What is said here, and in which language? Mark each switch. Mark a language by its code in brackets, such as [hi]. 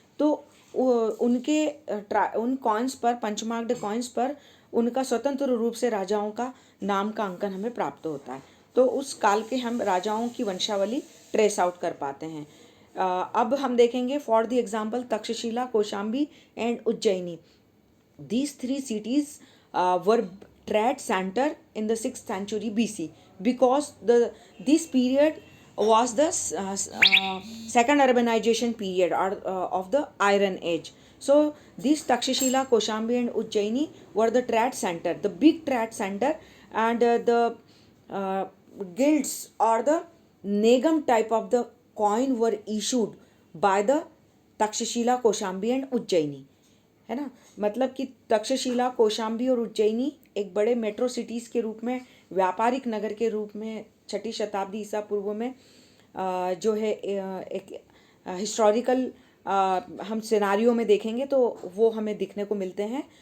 [hi] तो उन कॉइन्स पर, पंचमार्क्ड कॉइन्स पर उनका स्वतंत्र रूप से राजाओं का नाम का अंकन हमें प्राप्त होता है। तो उस काल के हम राजाओं की वंशावली ट्रेस आउट कर पाते हैं। अब हम देखेंगे [en] for the example [hi] Takshashila, Kaushambi and Ujjaini. [en] These three cities were trade center in the 6th century BC, because this period was the second urbanization period of the Iron Age. So these Takshashila, Koshambi and Ujjaini were the trade center, the big trade center, and the guilds or the negam type of the coin were issued by the Takshashila, Koshambi and Ujjaini, [hi] है ना। मतलब कि तक्षशिला, कौशाम्बी और उज्जैनी एक बड़े metro cities के रूप में, व्यापारिक नगर के रूप में 6ठी शताब्दी ईसा पूर्व में जो है एक हिस्टोरिकल हम सिनारियो में देखेंगे तो वो हमें दिखने को मिलते हैं।